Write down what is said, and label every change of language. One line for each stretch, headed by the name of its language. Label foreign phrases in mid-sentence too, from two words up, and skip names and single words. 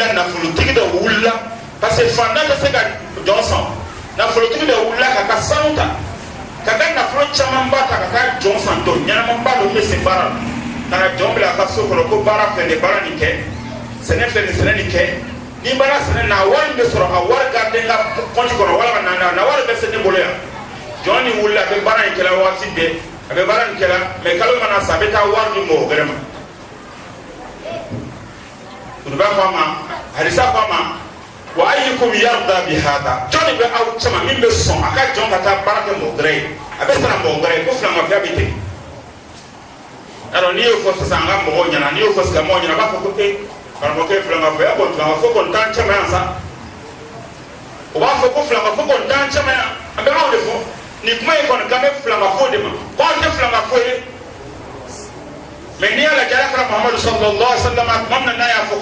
Bambara: nafolotigi dɔ wulila parce que fantan tɛ se ka jɔn san nafolotigi dɔ wulila k'a ka sanu ta k'a ka nafolo camanba ta ka taa jɔn san dɔ ɲɛnamaba dɔ bɛ se baara la ka na jɔn bila a ka so kɔnɔ ko baara filɛ nin ye baara nin kɛ sɛnɛ filɛ nin sɛnɛ nin kɛ ni baara sɛnɛ na wari bɛ sɔrɔ a wari garden ka kɔnti kɔnɔ walima na wari bɛ se ne bolo yan jɔn ni wulila a bɛ baara in kɛla waati bɛɛ a bɛ baara in kɛla mɛ kalo mana sa a bɛ taa wari di mɔgɔ wɛrɛ ma kuruba ko a ma halisa ko a ma wa
Arabic: ayyukum yarda bi hada
Bambara: jɔn bɛ aw caman min bɛ sɔn a ka jɔn ka taa baara kɛ mɔgɔ wɛrɛ ye a bɛ sara mɔgɔ wɛrɛ ye ko filamanfiya bɛ ten alors n'i y'o fɔ sisan an ka mɔgɔw ɲɛna n'i y'o fɔ silamɛw ɲɛna a b'a fɔ ko karamɔgɔkɛ filamanfɔya ko filamanfɔ kɔni t'an caman yan sa o b'a fɔ ko filamanfɔ kɔni t'an caman yan an bɛ b'aw de fɔ nin kuma in kɔni kan bɛ filamanfɔ de ma ko an tɛ filamanfɔ ye mais n'i y'a lajɛ alakira Muhamadu
Arabic: sallallahu alaihi wa sallam
Bambara: tuma min na n'a y'a fɔ ko